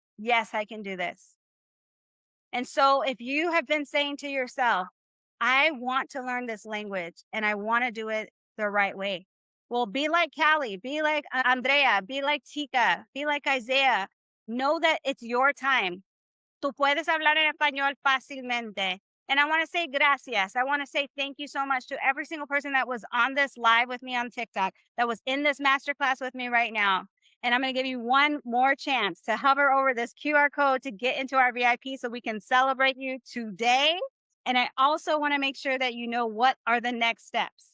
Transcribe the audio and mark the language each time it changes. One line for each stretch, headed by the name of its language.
English: Yes, I can do this. And so if you have been saying to yourself, I want to learn this language and I want to do it the right way. Well, be like Callie, be like Andrea, be like Tika, be like Isaiah. Know that it's your time.
Spanish: Tú puedes hablar en español fácilmente.
English: And I want to say gracias. I want to say thank you so much to every single person that was on this live with me on TikTok, that was in this masterclass with me right now. And I'm going to give you one more chance to hover over this QR code to get into our VIP so we can celebrate you today. And I also want to make sure that you know what are the next steps.